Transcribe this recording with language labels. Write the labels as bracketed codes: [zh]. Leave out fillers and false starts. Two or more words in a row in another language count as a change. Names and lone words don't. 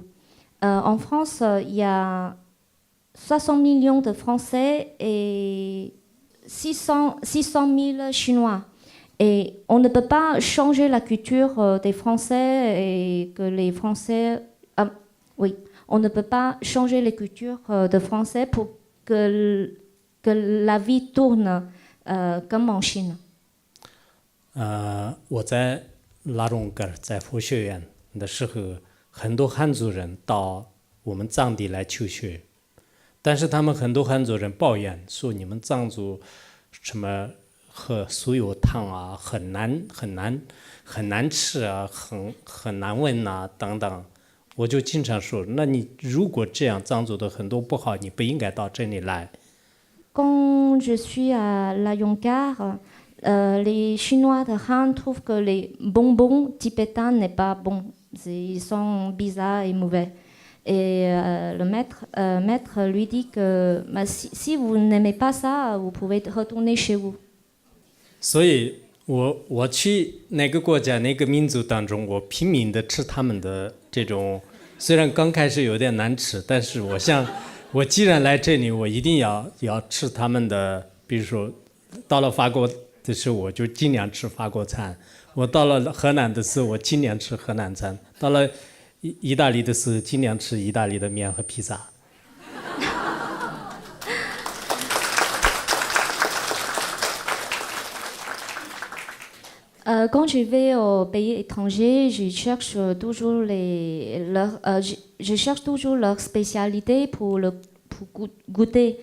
[fr] En France, il y a 60 millions de Français et 600 000 Chinois. Et on ne peut pas changer la culture des Français et que les Français... oui, on ne peut pas changer les cultures de Français pour que la vie tourne comme en Chine. [zh] 我在拉荣格尔在佛学院的时候，很多汉族人到我们藏地来求学，但是他们很多汉族人抱怨说你们藏族什么和酥油汤啊很难吃啊，很难闻啊等等。我就经常说，那你如果这样藏族的很多不好，你不应该到这里来。 [fr] Quand je suis à la Yongar, les Chinois de Han trouvent que les bonbons tibétains n'est pas bon. Ils sont bizarres et mauvais. Et le maître lui dit que si vous n'aimez pas ça, vous pouvez retourner chez vous. [zh] 所以我去哪个国家哪个民族当中，我拼命的吃他们的这种，虽然刚开始有点难吃，但是我想我既然来这里，我一定要吃他们的。比如说到了法国的时候，我就尽量吃法国餐；我到了河南的时候，我尽量吃河南餐；到了意大利的时候，尽量吃意大利的面和披萨。 [fr] Quand je vais au pays étranger, je cherche toujours leur spécialité pour goûter.